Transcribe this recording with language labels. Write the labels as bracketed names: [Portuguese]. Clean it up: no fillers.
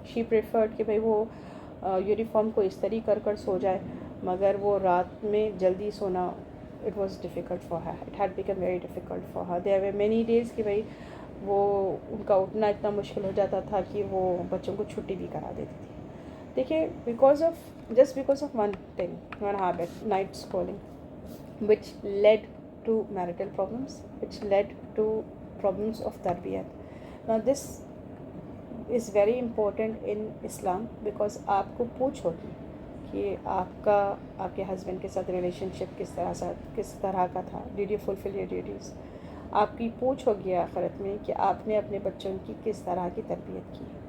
[English] she preferred [Urdu] کہ بھائی وہ یونیفارم کو استری کر کر سو جائے, مگر وہ رات میں جلدی سونا, [English] It was difficult for her, it had become very difficult for her. There were many days [Urdu] کہ بھائی وہ ان کا اٹھنا اتنا مشکل ہو جاتا تھا کہ وہ بچوں کو چھٹی بھی کرا دیتی تھی. دیکھیے [English] because of one thing, one habit, night scrolling, which led to marital problems, which led to problems of tarbiyat. Now this is very important in Islam, because [Urdu] آپ کو پوچھ ہوگی کہ آپ کے ہسبینڈ کے ساتھ ریلیشن شپ کس طرح کا تھا. [English] Did you fulfil your duties. [Urdu] آپ کی پوچھ ہوگی آخرت میں کہ آپ نے اپنے بچوں کی کس طرح کی تربیت کی.